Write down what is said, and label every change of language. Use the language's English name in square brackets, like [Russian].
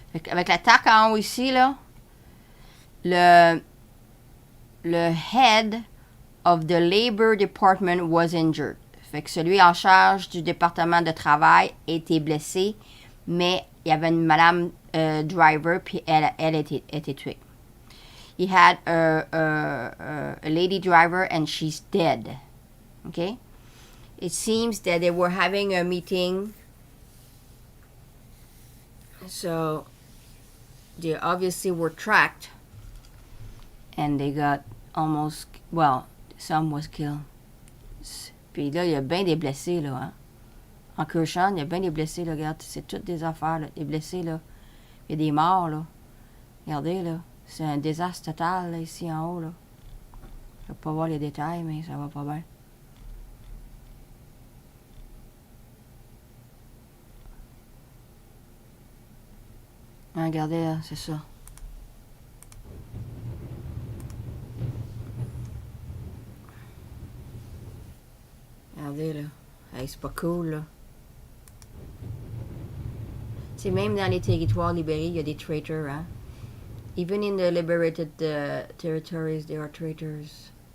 [French] Avec l'attaque en haut ici, là, le [English] head of the Labor Department was injured. [French] Fait que celui en charge du département de travail était blessé, mais il y avait une madame driver, puis elle était tuée. [English] He had a lady driver and she's dead. Okay? It seems that they were having a meeting. So they obviously were tracked and they got almost, well, some was killed. [French] Puis là, il y a bien des blessés, là, hein. En Kirsten, il y a bien des blessés, là, regarde, c'est toutes des affaires, là, des blessés, là. Il y a des morts, là. Regardez, là, c'est un désastre total, là, ici en haut, là. Je ne vais pas voir les détails, mais ça va pas bien. Regardez, là, c'est ça. Regardez, là. Hey, c'est pas cool, là. C'est même dans les territoires libérés, il y a des traitors, hein. [English] Even in the liberated territories, there are traitors.